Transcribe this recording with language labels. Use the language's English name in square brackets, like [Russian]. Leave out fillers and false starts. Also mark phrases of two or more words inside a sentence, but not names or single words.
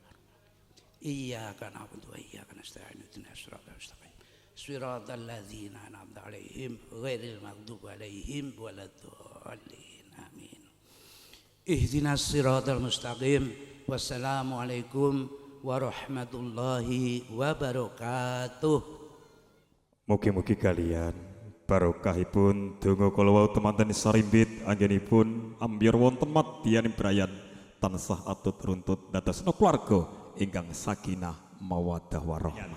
[Arabic] إياك نعبد وإياك نستعين اهدنا الصراط المستقيم صراط الذين أنعمت عليهم غير المغضوب عليهم ولا الضالين. Amin. اهدنا الصراط المستقيم. والسلام عليكم ورحمة الله وبركاته. [Javanese] Mugi-mugi kalian barokahipun donga kala wau temanten sarimbit anggenipun ambyar wonten madyaning brayan tansah atut runtut dadosna keluarga ingkang [Arabic] سكينة مودة ورحمة.